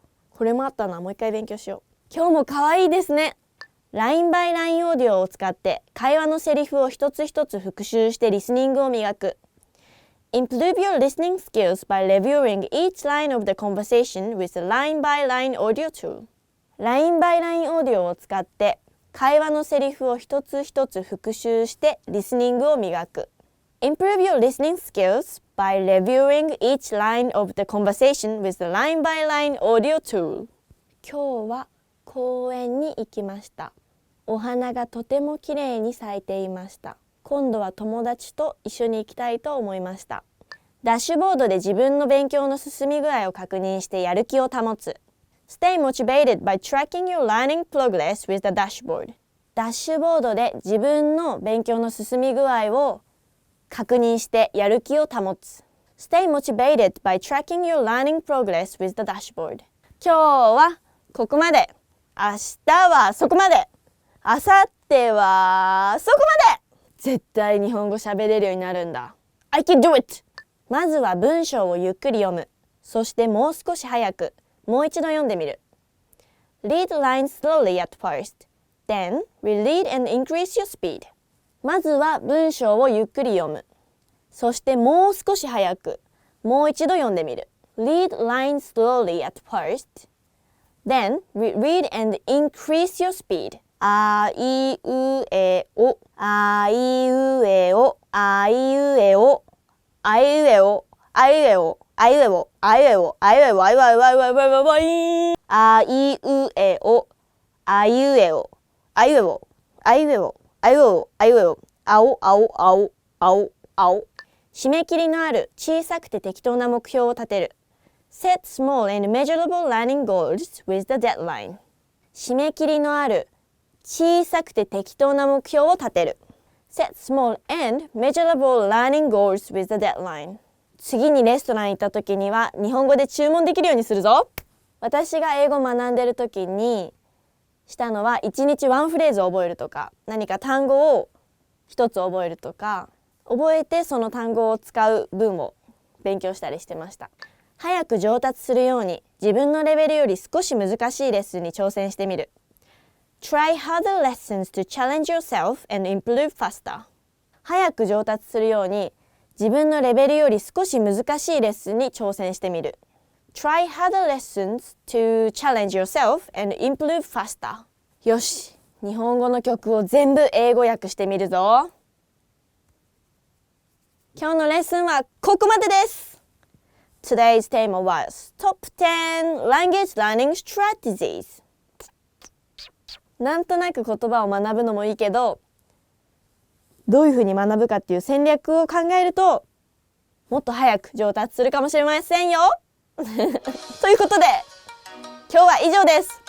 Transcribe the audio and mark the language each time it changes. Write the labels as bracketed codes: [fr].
[ja] これもあったな。もう一回勉強しよう。今日も可愛いですね。 LINE by LINE オーディオを使って会話のセリフを一つ一つ復習してリスニングを磨く。 [en] Improve your listening skills by reviewing each line of the conversation with a LINE by LINE audio tool. [ja] ラインバイラインオーディオを使って会話のセリフを一つ一つ復習してリスニングを磨く。 [en] Improve your listening skills by reviewing each line of the conversation with the line by line audio tool. [ja] 今日は公園に行きました。お花がとてもきれいに咲いていました。今度は友達と一緒に行きたいと思いました。ダッシュボードで自分の勉強の進み具合を確認してやる気を保つ。 [en] Stay motivated by tracking your learning progress with the dashboard. [ja] ダッシュボードで自分の勉強の進み具合を確認してやる気を保つ。 [en] Stay motivated by tracking your learning progress with the dashboard. [ja] 今日はここまで。明日はそこまで。明後日はそこまで。絶対日本語喋れるようになるんだ。 [en] I can do it! [ja] まずは文章をゆっくり読む。そしてもう少し早く。もう一度読んでみる。 [en] Read lines slowly at first. Then, reread and increase your speed. [ja] まずは文章をゆっくり読む。そしてもう少し早く。もう一度読んでみる。 [en] Read lines slowly at first. Then, reread and increase your speed. [ja] あいうえお、あいうえお、あいうえお、あいうえお、あいうえお、あいうえお、あいうえお、あいうえお、あいうえお、あいうえお、あいうえお、あいうえお、あいうえお、あいうえお、あいうえお、あいうえお、あいうえお、あいうえお、あいうえお、あいうえお、あいうえお、あいうえお、あいうえお、あいうえお、あいうえお、あいうえお、あいうえお、あいうえお、あいうえお、あいうえお、あいうえお、あいうえお、あいうえお、あいうえお、あいうえお、あいうえお、あいうえお、あいうえお、あいうえお、あいうえお、あいうえお、あいうえお、あいうえお、あいうえお、あいうえお、あいうえお、あいうえお、あいうえお、あいうえお、あいうえお、あいうえお、あいうえお、あいうえお、あいうえお、あいうえお、あいうえお、あいうえお、あいうえお、あいうえお、あいうえお、あいうえお、あいうえお、あいうえお、あいうえお、あいうえお、あいうえお、あいうえお、あいうえお、あいうえお、あいうえお、あいうえお、あいうえお、あいうえお、あいうえお、あいうえお、あいうえお、あいうえお、あいうえお、あいうえお、あいうえお、あいうえお、あいうえお、あいうえお、あいうえお、あいうえお、ああいうえお、あいうえお、あいうえお、あいうえお、青、青、青、青、青。締め切りのある小さくて適当な目標を立てる。 [en] Set small and measurable learning goals with the deadline. [ja] 締め切りのある小さくて適当な目標を立てる。 [en] Set small and measurable learning goals with the deadline. [ja] 次にレストラン行った時には日本語で注文できるようにするぞ。私が英語を学んでる時にしたのは1日ワンフレーズを覚えるとか、何か単語を一つ覚えるとか、覚えてその単語を使う文を勉強したりしてました。早く上達するように自分のレベルより少し難しいレッスンに挑戦してみる。 [en] Try harder lessons to challenge yourself and improve faster. [ja] 早く上達するように自分のレベルより少し難しいレッスンに挑戦してみる。 [en] Try harder lessons to challenge yourself and improve faster. [ja] よし、日本語の曲を全部英語訳してみるぞ。今日のレッスンはここまでです。 [en] Today's theme was Top 10 Language Learning Strategies. [ja] なんとなく言葉を学ぶのもいいけど、どういうふうに学ぶかっていう戦略を考えると、もっと早く上達するかもしれませんよ。ということで、今日は以上です。